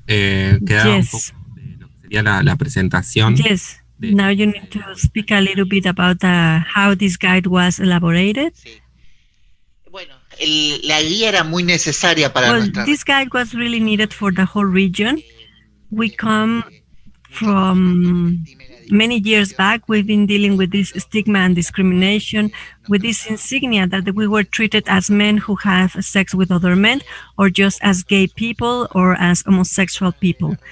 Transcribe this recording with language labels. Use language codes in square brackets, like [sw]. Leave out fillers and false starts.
[es] Queda un poco de lo que sería la presentación. [en] Yes. Now you need to speak a little bit about how this guide was elaborated. [es] Bueno, la guía era muy necesaria para nuestra [en] this guide was really needed for the whole region. We come from many years back. We've been dealing with this stigma and discrimination, with this insignia that we were treated as men who have sex with other men, or just as gay people or as homosexual people.